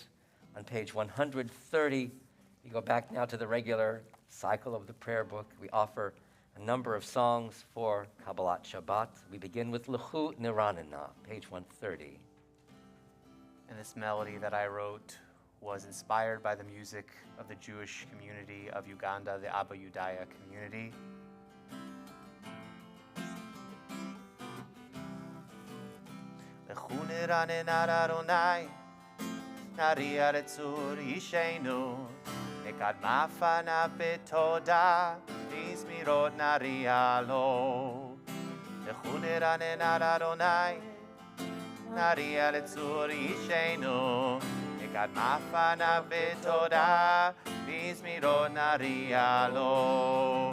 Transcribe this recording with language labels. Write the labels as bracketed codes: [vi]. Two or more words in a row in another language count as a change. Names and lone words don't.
[en] On page 130, we go back now to the regular cycle of the prayer book. We offer a number of songs for Kabbalat Shabbat. We begin with L'chu Niranana, page 130. And this melody that I wrote was inspired by the music of the Jewish community of Uganda, the Abba Yudaya community. [he] לכו נרננה ליהוה, נריעה לצור ישענו, נקדמה פניו בתודה, בזמירות נריע לו. לכו נרננה ליהוה, נריעה לצור ישענו, נקדמה פניו בתודה, בזמירות נריע לו.